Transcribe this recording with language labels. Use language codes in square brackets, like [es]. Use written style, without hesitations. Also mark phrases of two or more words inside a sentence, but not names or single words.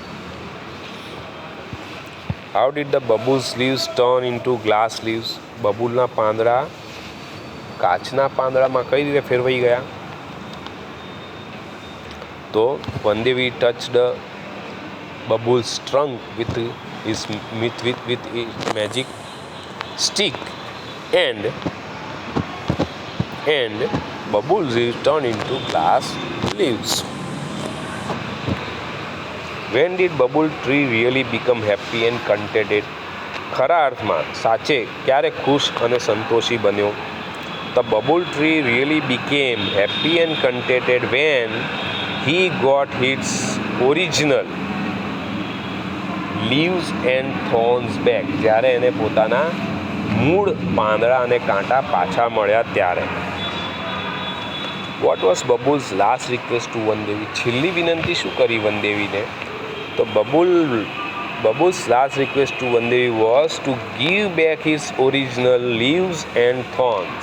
[en] How did the Babul's leaves turn into glass leaves, [gu] બબુલના પાંદડા કાચના પાંદડામાં કઈ રીતે ફેરવાઈ ગયા? [en] તો વનદેવી touched Babul's trunk with magic stick and bubbles is turned into glass leaves. When did bubble tree really become happy and contented? [gu] ખરા અર્થમાં સાચે ક્યારે ખુશ અને સંતોષી બન્યો? [en] The bubble tree really became happy and contented when he got its original leaves and thorns back. [gu] જ્યારે એને પોતાના મૂળ પાંદડા અને કાંટા પાછા મળ્યા ત્યારે. [en] What was Babul's last request to Vanadevi? [gu] છેલ્લી વિનંતી શું કરી વનદેવીને? [en] તો Babul's last request to Vanadevi was to give back his original leaves and thorns.